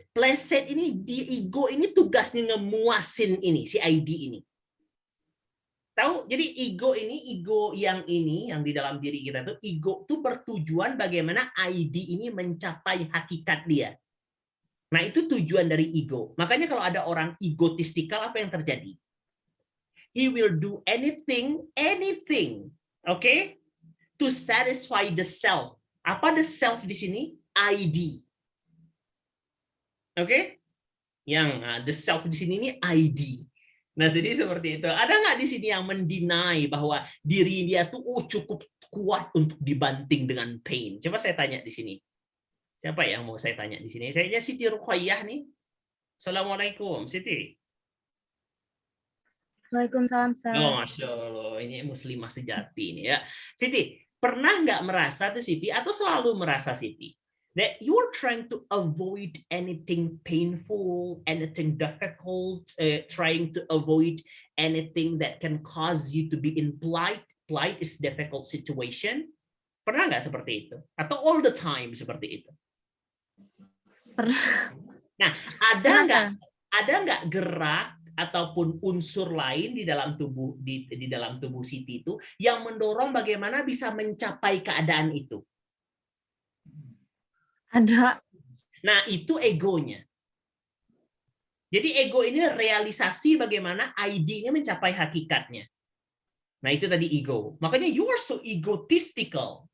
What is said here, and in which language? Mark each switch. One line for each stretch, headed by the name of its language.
Indonesian: Placate ini, di ego ini tugasnya ngemuasin ini, si ID ini. Tahu? Jadi ego yang di dalam diri kita tuh, ego tuh bertujuan bagaimana ID ini mencapai hakikat dia. Nah, itu tujuan dari ego. Makanya kalau ada orang egotistikal, apa yang terjadi?
English: He will do anything, okay, to satisfy the self.
Indonesian: Apa the self di sini? ID. Oke? Yang the self di sini ini ID. Nah, jadi seperti itu. Ada nggak di sini yang mendinai bahwa diri dia tuh cukup kuat untuk dibanting dengan pain? Coba saya tanya di sini. Siapa yang mau saya tanya di sini? Saya Siti Ruqayyah nih. Assalamualaikum, Siti. Waalaikumsalam. Oh, Masya Allah. Ini muslimah sejati nih ya. Siti, pernah nggak merasa tuh Siti, atau selalu merasa Siti,
English: that you're trying to avoid anything painful, anything difficult, trying to avoid anything that can cause you to be in plight. Plight is difficult situation.
Indonesian: Pernah nggak seperti itu? Atau
English: all the time
Indonesian: seperti itu? Pernah. Nah, ada nggak gerak ataupun unsur lain di dalam tubuh dalam tubuh Siti itu yang mendorong bagaimana bisa mencapai keadaan itu? Ada. Nah, itu egonya. Jadi ego ini realisasi bagaimana ID-nya mencapai hakikatnya. Nah, itu tadi ego.
English: Makanya you are so egotistical.